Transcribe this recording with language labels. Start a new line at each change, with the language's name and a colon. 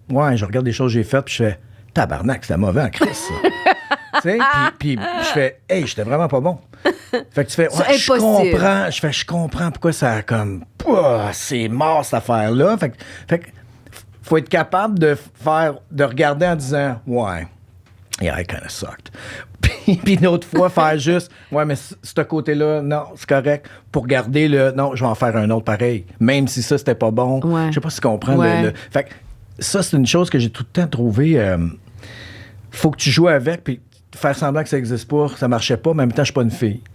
French: Ouais, je regarde des choses que j'ai faites, puis je fais... Tabarnak, c'était mauvais en crise, ça. Tu sais, puis je fais... Hey, j'étais vraiment pas bon. Fait que tu fais... Ouais, je comprends pourquoi ça a comme... Pouah, c'est mort, cette affaire-là. Fait que faut être capable de regarder en disant...
English: Ouais, yeah, I kind of sucked.
French: Puis une autre fois, faire juste, ouais, mais ce côté-là, non, c'est correct. Pour garder non, je vais en faire un autre pareil. Même si ça, c'était pas bon. Ouais. Je sais pas si tu comprends. Ouais. Fait que ça, c'est une chose que j'ai tout le temps trouvé. Faut que tu joues avec, puis faire semblant que ça existe pas, ça marchait pas, mais en même temps, je suis pas une fille.